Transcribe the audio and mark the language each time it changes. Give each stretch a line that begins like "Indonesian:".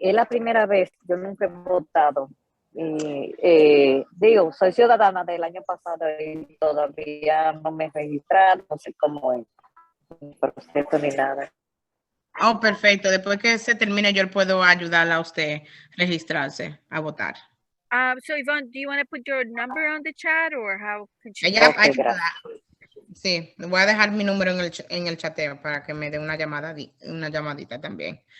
Spanish: Es la primera vez, yo nunca he votado. Digo, soy ciudadana del año pasado y todavía no me he registrado, no sé cómo es el proceso ni nada. Oh, perfecto. Después que se termine, yo puedo ayudarla a usted a registrarse, a votar.
English: So Yvonne, do you want to put your number on the chat or how can she?
Spanish: Ella, Ok, gracias. sí, le voy a dejar mi número en el chateo para que me dé una llamadita también.